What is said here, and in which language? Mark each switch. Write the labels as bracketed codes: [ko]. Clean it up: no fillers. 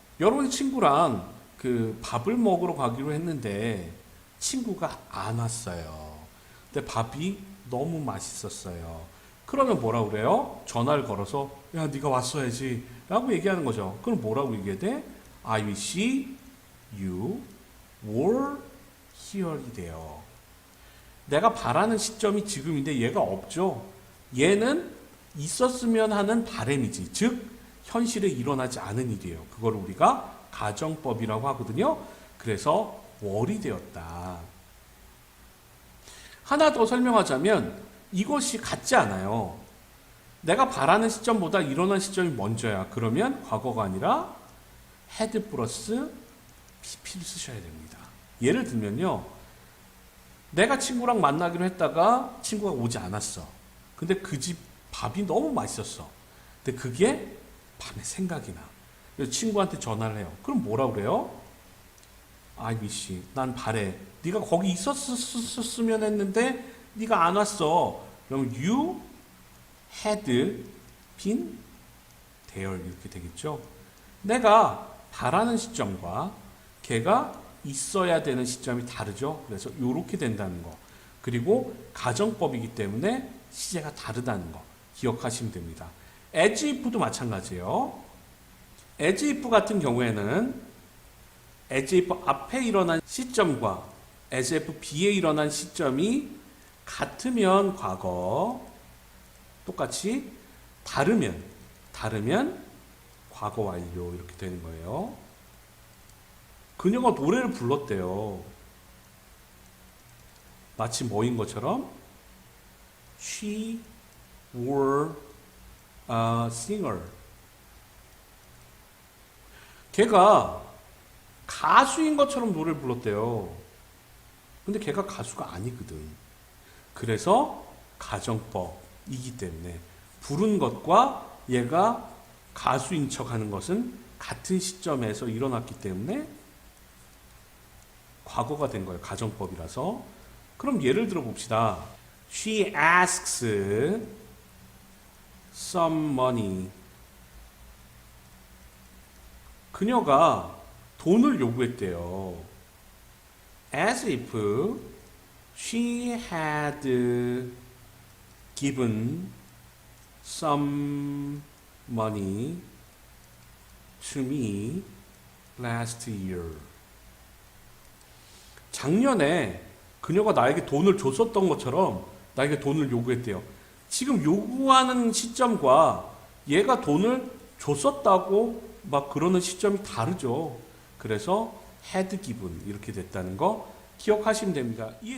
[ko] 여러분의 친구랑 그 밥을 먹으러 가기로 했는데 친구가 안 왔어요. 근데 밥이 너무 맛있었어요. 그러면 뭐라고 그래요? 전화를 걸어서 야 네가 왔어야지 라고 얘기하는 거죠. 그럼 뭐라고 얘기해야 돼? [en] I wish you were here 이 돼요. [ko] 내가 바라는 시점이 지금인데 얘가 없죠. 얘는 있었으면 하는 바람이지. 즉 현실에 일어나지 않은 일이에요. 그걸 우리가 가정법이라고 하거든요. 그래서 월이 되었다. 하나 더 설명하자면 이것이 같지 않아요. 내가 바라는 시점보다 일어난 시점이 먼저야. 그러면 과거가 아니라 had 플러스 pp를 쓰셔야 됩니다. 예를 들면요. 내가 친구랑 만나기로 했다가 친구가 오지 않았어. 근데 그 집 밥이 너무 맛있었어. 근데 그게 밤에 생각이 나. 그래서 친구한테 전화를 해요. 그럼 뭐라고 그래요? I wish, 난 바래. 네가 거기 있었으면 했는데 네가 안 왔어. [en] 그럼 you had been there [ko] 이렇게 되겠죠. 내가 바라는 시점과 걔가 있어야 되는 시점이 다르죠. 그래서 이렇게 된다는 거. 그리고 가정법이기 때문에 시제가 다르다는 거 기억하시면 됩니다. as if도 마찬가지예요. as if 같은 경우에는 as if 앞에 일어난 시점과 as if 뒤에 일어난 시점이 같으면 과거, 똑같이 다르면 과거 완료 이렇게 되는 거예요. 그녀가 노래를 불렀대요. 마치 뭐인 것처럼 [en] She were a singer. [ko] 걔가 가수인 것처럼 노래를 불렀대요. 근데 걔가 가수가 아니거든. 그래서 가정법이기 때문에 부른 것과 얘가 가수인 척하는 것은 같은 시점에서 일어났기 때문에 과거가 된 거예요. 가정법이라서. 그럼 예를 들어 봅시다. [en] She asks some money. [ko] 그녀가 돈을 요구했대요. [en] As if she had given some money to me last year. [ko] 작년에 그녀가 나에게 돈을 줬었던 것처럼 나에게 돈을 요구했대요. 지금 요구하는 시점과 얘가 돈을 줬었다고 막 그러는 시점이 다르죠. 그래서 had given 이렇게 됐다는 거 기억하시면 됩니다.